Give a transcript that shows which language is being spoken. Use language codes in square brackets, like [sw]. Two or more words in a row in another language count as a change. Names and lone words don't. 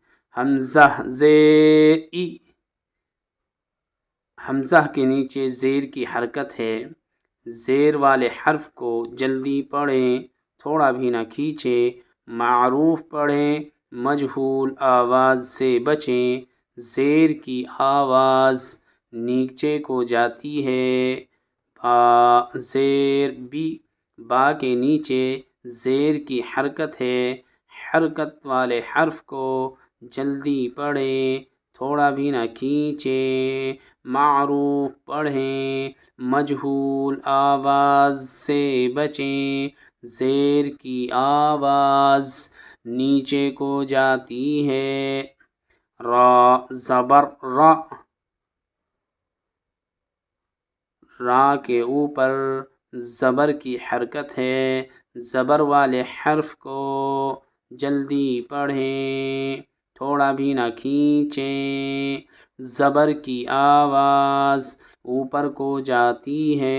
[ur] حمزہ زیر ای، حمزہ کے نیچے زیر کی حرکت ہے. زیر والے حرف کو جلدی پڑھیں، تھوڑا بھی نہ کھینچیں. معروف پڑھیں، مجہول آواز سے بچیں. زیر کی آواز نیچے کو جاتی ہے. با زیر بی، با کے نیچے زیر کی حرکت ہے. حرکت والے حرف کو جلدی پڑھیں، تھوڑا بھی نہ کھینچیں. معروف پڑھیں، مجہول آواز سے بچیں. زیر کی آواز نیچے کو جاتی ہے. را زبر را، را کے اوپر زبر کی حرکت ہے. زبر والے حرف کو جلدی پڑھیں، تھوڑا بھی نہ کھینچیں. زبر کی آواز اوپر کو جاتی ہے.